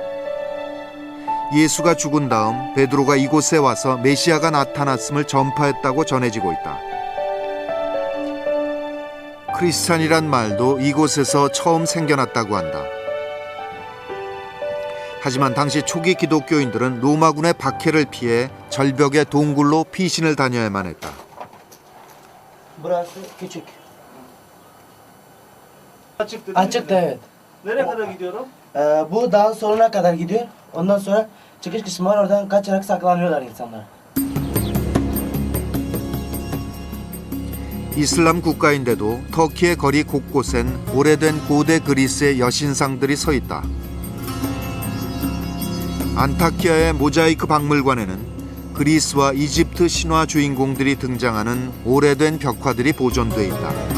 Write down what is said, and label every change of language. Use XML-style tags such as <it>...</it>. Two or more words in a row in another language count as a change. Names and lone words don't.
<ko>예수가 죽은 다음 베드로가 이곳에 와서 메시아가 나타났음을 전파했다고 전해지고 있다. 크리스찬이란 말도 이곳에서 처음 생겨났다고 한다. 하지만 당시 초기 기독교인들은 로마군의 박해를 피해 절벽의 동굴로 피신을 다녀야만 했다.</ko> <tr>Burası küçük. Açıktı. Açıktı evet. Nereye kadar gidiyorum? Bu dağın sonuna kadar gidiyor. Ondan sonra çıkış kısmı var. Oradan kaçarak saklanıyorlar insanlar.</tr> <ko>이슬람 국가인데도 터키의 거리 곳곳엔 오래된 고대 그리스의 여신상들이 서 있다. 안타키아의 모자이크 박물관에는 그리스와 이집트 신화 주인공들이 등장하는 오래된 벽화들이 보존돼 있다.</ko>